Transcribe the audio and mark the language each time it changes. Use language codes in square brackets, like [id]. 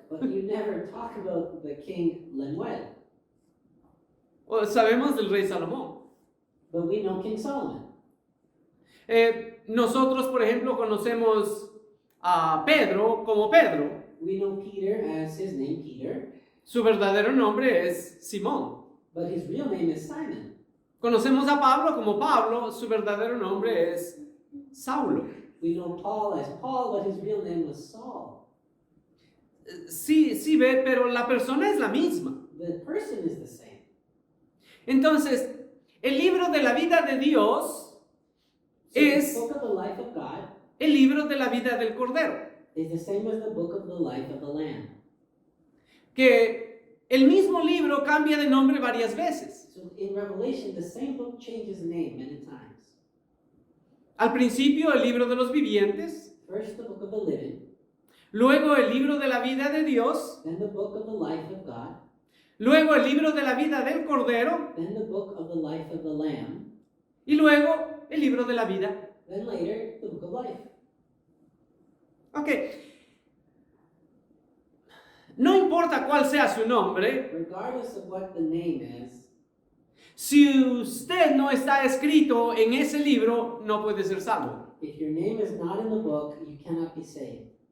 [en] But you never talk about the king Lemuel. [es] Sabemos del rey Salomón. [en] But we know King Solomon. [es] Nosotros, por ejemplo, conocemos a Pedro como Pedro. [en] We know Peter as his name, Peter. [es] Su verdadero nombre es Simón. [en] But his real name is Simon. [es] Conocemos a Pablo como Pablo. Su verdadero nombre es Saulo. [en] We know Paul as Paul, but his real name was Saul. [es] Sí ve, pero la persona es la misma. [en] The person is the same. [es] Entonces, el libro de la vida de Dios [en] So [es] es [en] the book of the life of God [es] el libro de la vida del Cordero. [en] is the same as the book of the life of the Lamb. [es] Que el mismo libro cambia de nombre varias veces. [en] So in Revelation, the same book changes name many times. [es] Al principio, el libro de los vivientes. [en] First, the book of the living, [es] Luego, el libro de la vida de Dios. [en] then the book of the life of God. [es] luego el libro de la vida del Cordero [en] then the book of the life of the Lamb, [es] y luego el libro de la vida. [en] then later the book of life. Ok. [es] No importa cuál sea su nombre, [en] Regardless of what the name is, [es] si usted no está escrito en ese libro, no puede ser salvo. [en] if your name is not in the book, you cannot be saved.